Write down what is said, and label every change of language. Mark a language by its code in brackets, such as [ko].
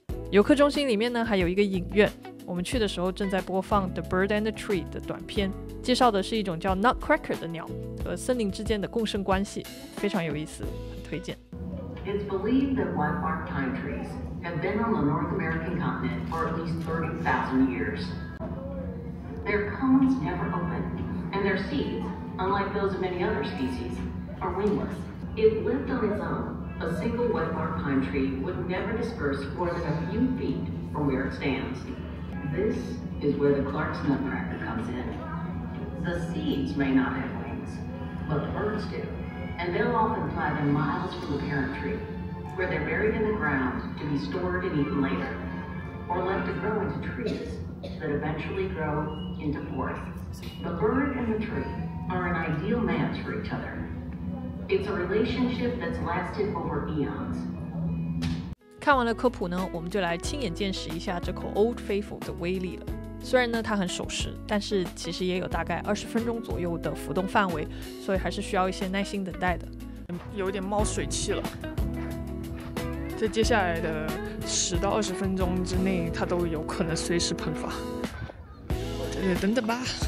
[zh] 游客中心里面呢，还有一个影院。我们去的时候正在播放《The Bird and the Tree》的短片，介绍的是一种叫 Nutcracker 的鸟和森林之间的共生关系，非常有意思，很推荐。 [en] It's believed that whitebark pine trees have been on the North American continent for at least 30,000 years. Their cones never open, and their seeds, unlike those of many other species, are wingless. If lived on its own,A single whitebark pine tree would never disperse more than a few feet from where it stands. This is where the Clark's nutcracker comes in. The seeds may not have wings, but the birds do, and they'll often fly them miles from the parent tree, where they're buried in the ground to be stored and eaten later, or left to grow into trees that eventually grow into forests. The bird and the tree are an ideal match for each other.It's a relationship that's lasted over eons. [zh] 看完了科普呢，我们就来亲眼见识一下这口 Old Faithful 的威力了。虽然呢它很守时，但是其实也有大概20分钟左右的浮动范围，所以还是需要一些耐心等待的。有一点冒水汽了，在接下来的10到20分钟之内，它都有可能随时喷发。等等吧。